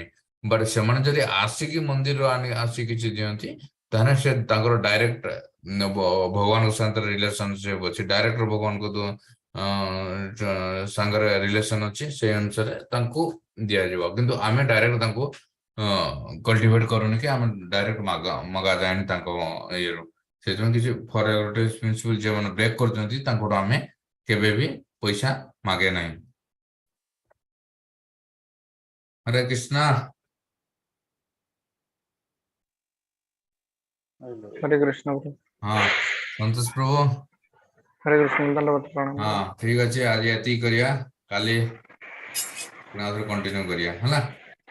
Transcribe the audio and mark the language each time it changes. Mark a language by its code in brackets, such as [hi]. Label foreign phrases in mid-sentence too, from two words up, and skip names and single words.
[or] ବଟ୍ ସେମାନେ ଯଦି ଆସିକି ମନ୍ଦିର ଆସିକି କିଛି ଦିଅନ୍ତି, ତାହେଲେ ସେ ତାଙ୍କର ଡାଇରେକ୍ଟ ଭଗବାନଙ୍କ ସାଙ୍ଗରେ ରିଲେସନସିପ୍ ଅଛି, ଡାଇରେକ୍ଟ ଭଗବାନଙ୍କ ସାଙ୍ଗରେ ରିଲେସନ ଅଛି, ସେଇ ଅନୁସାରେ ତାଙ୍କୁ ଦିଆଯିବ। କିନ୍ତୁ ଆମେ ଡାଇରେକ୍ଟ ତାଙ୍କୁ କଲ୍ଟିଭେଟ୍ କରୁନି କି ଆମେ ଡାଇରେକ୍ଟ ମଗାଯାଏନି ତାଙ୍କ ଇଏରୁ। ସେଥିପାଇଁ କିଛି [en] for principle [or] ଯେଉଁମାନେ ବ୍ରେକ୍ କରୁଛନ୍ତି ତାଙ୍କଠୁ ଆମେ କେବେ ବି ପଇସା ମାଗେ ନାହିଁ। [hi] हरे कृष्णा। हरे कृष्ण प्रभु। हाँ संतोष प्रभु। हरे कृष्ण दंडवत प्रणाम। हाँ ठीक अच्छे, आज ये करिया, काली कंटिन्यू करिया है ना।